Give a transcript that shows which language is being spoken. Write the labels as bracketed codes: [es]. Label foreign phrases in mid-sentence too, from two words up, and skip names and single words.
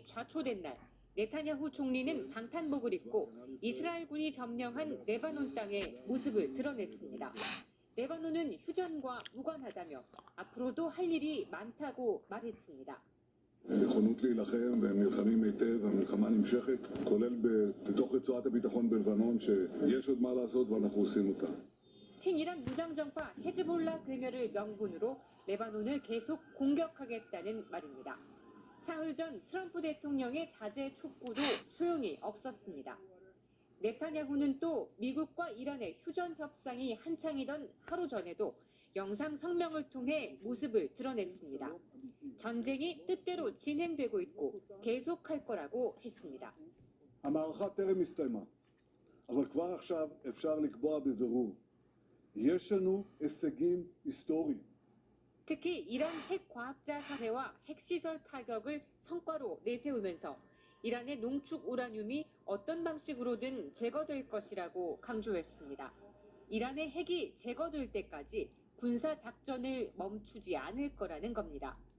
[ko] 좌초된 날, 네타냐후 총리는 방탄복을 입고 이스라엘군이 점령한 레바논 땅의 모습을 드러냈습니다. 레바논은 휴전과 무관하다며 앞으로도 할 일이 많다고 말했습니다. [he] נכונות להילחם והם נלחמים היטב, המלחמה נמשכת, כולל בתוך רצועת הביטחון בלבנון שיש עוד מה לעשות ואנחנו עושים אותה. [ko] 친이란 무장정파 헤즈볼라 괴멸을 명분으로 레바논을 계속 공격하겠다는 말입니다. 사흘 전 트럼프 대통령의 자제 촉구도 소용이 없었습니다. 네타냐후는 또 미국과 이란의 휴전 협상이 한창이던 하루 전에도 영상 성명을 통해 모습을 드러냈습니다. 전쟁이 뜻대로 진행되고 있고 계속할 거라고 했습니다. [he] המערכה טרם הסתיימה, אבל כבר עכשיו אפשר לקבוע בבירור. יש לנו הישגים היסטוריים. [ko] 특히 이란 핵과학자 살해와 핵시설 타격을 성과로 내세우면서 이란의 농축 우라늄이 어떤 방식으로든 제거될 것이라고 강조했습니다. 이란의 핵이 제거될 때까지 군사작전을 멈추지 않을 거라는 겁니다.